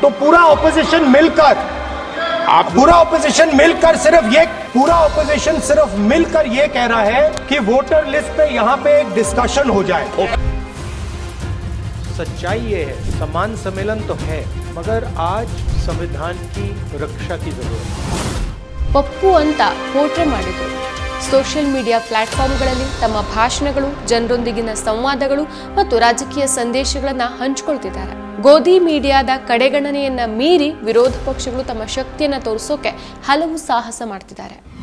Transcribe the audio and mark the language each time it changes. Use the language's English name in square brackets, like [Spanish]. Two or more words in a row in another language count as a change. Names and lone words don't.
[Hindi] तो पूरा ऑपोजिशन मिलकर सिर्फ मिलकर ये कह रहा है कि [English] voter list [Hindi] पे यहाँ पे एक डिस्कशन हो जाए। सच्चाई ये है, समान सम्मेलन तो है, मगर आज संविधान की रक्षा की जरूरत है। [Kannada] ಪಪ್ಪು ಅಂತ ಪೋರ್ಟ್ರೇ ಮಾಡಿದರು. [English] social media [Kannada] ಪ್ಲಾಟ್ಫಾರ್ಮ್ಗಳಲ್ಲಿ ತಮ್ಮ ಭಾಷಣಗಳು, ಜನರೊಂದಿಗಿನ ಸಂವಾದಗಳು ಮತ್ತು ರಾಜಕೀಯ ಸಂದೇಶಗಳನ್ನು ಹಂಚಿಕೊಳ್ತಿದ್ದಾರೆ. ಗೋಧಿ ಮೀಡಿಯಾದ ಕಡೆಗಣನೆಯನ್ನ ಮೀರಿ ವಿರೋಧ ಪಕ್ಷಗಳು ತಮ್ಮ ಶಕ್ತಿಯನ್ನು ತೋರಿಸೋಕೆ ಹಲವು ಸಾಹಸ ಮಾಡ್ತಿದ್ದಾರೆ.